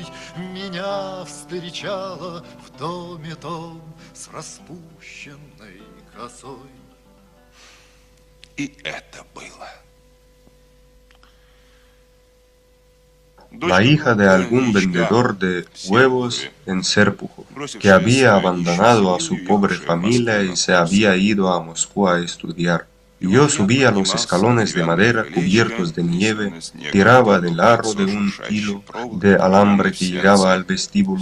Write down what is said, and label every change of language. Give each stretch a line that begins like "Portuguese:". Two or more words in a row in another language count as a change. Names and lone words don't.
Russian: Меня встречала в доме том с распущенной косой. И это было.
Spanish: La hija de algún vendedor de huevos en Serpujo, que había abandonado a su pobre familia y se había ido a Moscú a estudiar. Yo subía los escalones de madera cubiertos de nieve, tiraba del aro de un hilo de alambre que llegaba al vestíbulo.